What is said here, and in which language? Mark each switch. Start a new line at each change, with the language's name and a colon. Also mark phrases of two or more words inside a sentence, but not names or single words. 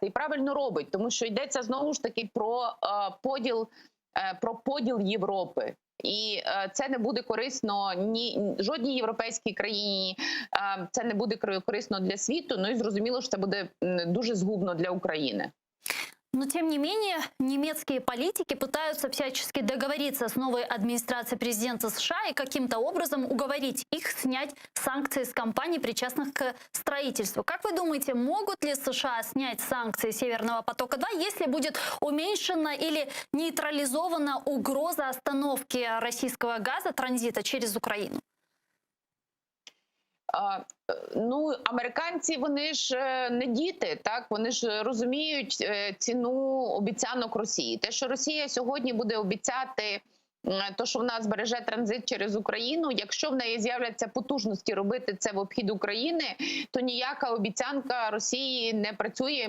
Ukrainian: І правильно робить, тому що йдеться знову ж таки про поділ Європи. І це не буде корисно жодній європейській країні, це не буде корисно для світу, ну і зрозуміло, що це буде дуже згубно для України.
Russian: Но, тем не менее, немецкие политики пытаются всячески договориться с новой администрацией президента США и каким-то образом уговорить их снять санкции с компаний, причастных к строительству. Как вы думаете, могут ли США снять санкции Северного потока-2, если будет уменьшена или нейтрализована угроза остановки российского газа транзита через Украину?
Ukrainian: Американці, вони ж не діти, так? Вони ж розуміють ціну обіцянок Росії. Те, що Росія сьогодні буде обіцяти, то, що вона збереже транзит через Україну, якщо в неї з'являться потужності робити це в обхід України, то ніяка обіцянка Росії не працює.